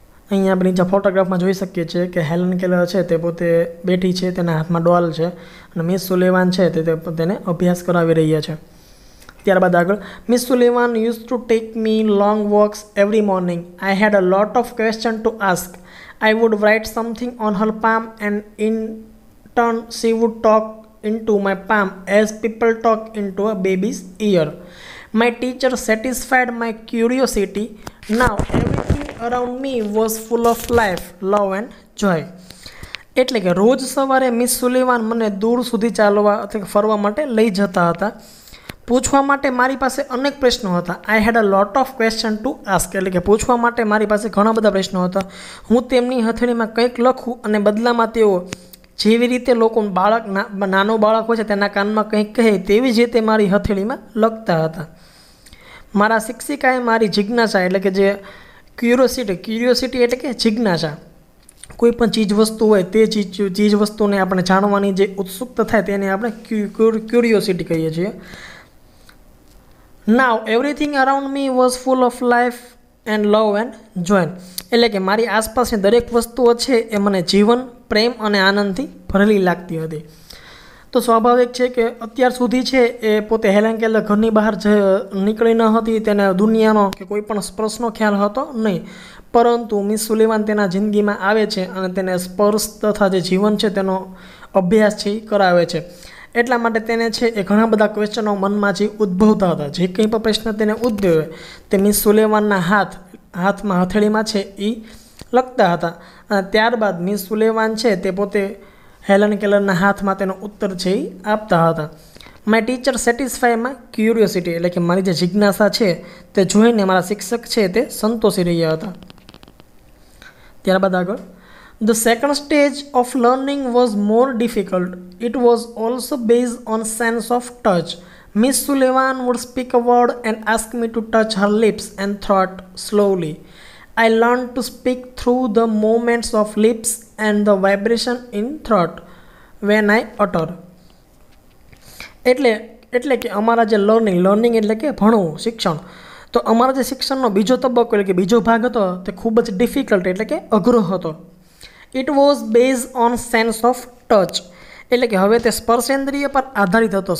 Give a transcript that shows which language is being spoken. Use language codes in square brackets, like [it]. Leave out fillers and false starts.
[gu] અહીંયા આપણે નીચે ફોટોગ્રાફમાં જોઈ શકીએ છીએ કે હેલન કેલર છે તે પોતે બેઠી છે, તેના હાથમાં ડોલ છે અને મિસ સુલીવાન છે તે તેને અભ્યાસ કરાવી રહ્યા છે। ત્યારબાદ આગળ, [en] Miss Sullivan use to take me long walks every morning. I had a lot of question to ask. I would write something on her palm and in turn she would talk into my palm as people talk into a baby's ear. My teacher satisfied my curiosity. Now everything around me was full of life, love and joy. [gu] એટલે કે રોજ સવારે miss Sullivan મને દૂર સુધી ચાલવા અથવા ફરવા માટે લઈ જતા હતા। પૂછવા માટે મારી પાસે અનેક પ્રશ્નો હતા। [en] I had a lot of question to ask, [gu] એટલે કે પૂછવા માટે મારી પાસે ઘણા બધા પ્રશ્નો હતા। હું તેમની હથેળીમાં કંઈક લખું અને બદલામાં તેઓ જેવી રીતે લોકો નાનો બાળક હોય છે તેના કાનમાં કંઈક કહે તેવી જ રીતે મારી હથેળીમાં લખતા હતા। મારા શિક્ષિકાએ મારી જિજ્ઞાસા એટલે કે જે ક્યુરિયોસિટી એટલે કે જિજ્ઞાસા, કોઈ પણ ચીજ વસ્તુ હોય તે ચીજ વસ્તુને આપણે જાણવાની જે ઉત્સુકતા થાય તેને આપણે ક્યુરિયોસિટી કહીએ છીએ। [en] Now everything around me was full of life and love and joy. [gu] એટલે કે મારી આસપાસની દરેક વસ્તુઓ છે એ મને જીવન, પ્રેમ અને આનંદથી ભરેલી લાગતી હતી। તો સ્વાભાવિક છે કે અત્યાર સુધી છે એ પોતે હેલન કેલર ઘરની બહાર નીકળી ન હતી, તેને દુનિયાનો કે કોઈ પણ સ્પર્શનો ખ્યાલ હતો નહીં, પરંતુ મિસ સુલીવાન તેના જિંદગીમાં આવે છે અને તેને સ્પર્શ તથા જે જીવન છે તેનો અભ્યાસ છે એ કરાવે છે। એટલા માટે તેને છે એ ઘણા બધા ક્વેશ્ચનો મનમાં જે ઉદ્ભવતા હતા, જે કંઈ પણ પ્રશ્ન તેને ઉદ્ભવે તે મિસ સુલીવાનના હાથમાં હથેળીમાં છે એ લખતા હતા અને ત્યારબાદ મિસ સુલીવાન છે તે પોતે હેલન કેલરના હાથમાં તેનો ઉત્તર છે એ આપતા હતા। [en] my teacher satisfy my curiosity, [gu] એટલે કે મારી જે જિજ્ઞાસા છે તે જોઈને મારા શિક્ષક છે તે સંતોષી રહ્યા હતા। ત્યારબાદ આગળ, [en] The second stage of learning was more difficult. It was also based on sense of touch. Miss Sullivan would speak a word and ask me to touch her lips and throat slowly. I learned to speak through the movements of lips and the vibration in throat when I utter. [gu] એટલે કે અમારા જે learning એટલે કે ભણવું, શિક્ષણ, તો અમારા જે શિક્ષણનો બીજો તબક્કો એટલે કે બીજો ભાગ હતો તે ખૂબ જ ડિફિકલ્ટ એટલે કે અઘરો હતો। [en] it was base on sense of touch, [gu] એટલે કે હવે તે સ્પર્શેન્દ્રિય પર આધારિત હતો।